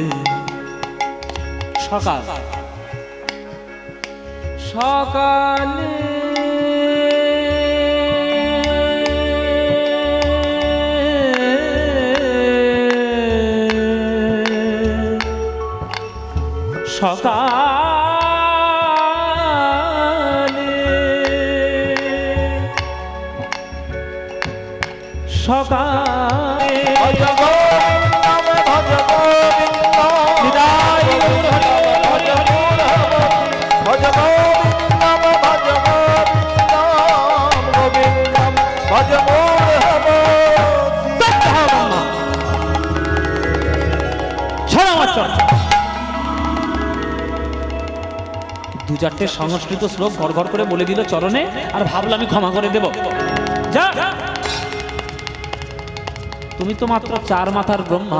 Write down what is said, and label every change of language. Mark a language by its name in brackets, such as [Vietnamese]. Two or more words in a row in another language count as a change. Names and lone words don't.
[Bangla] সকাল সকালে সকালে সকালে [Sanskrit] ভজ গোবিন্দম ভজ গোবিন্দ [Bangla] বিদায় [Sanskrit] ভজ গোবিন্দম ভজ গোবিন্দম গোবিন্দম ভজ [Bangla] দু চারটে সংস্কৃত শ্লোক ঘর ঘর করে বলে দিল চরণে, আর ভাবলাম আমি ক্ষমা করে দেব। যা, তুমি তো মাত্র 4 মাথার ব্রহ্মা।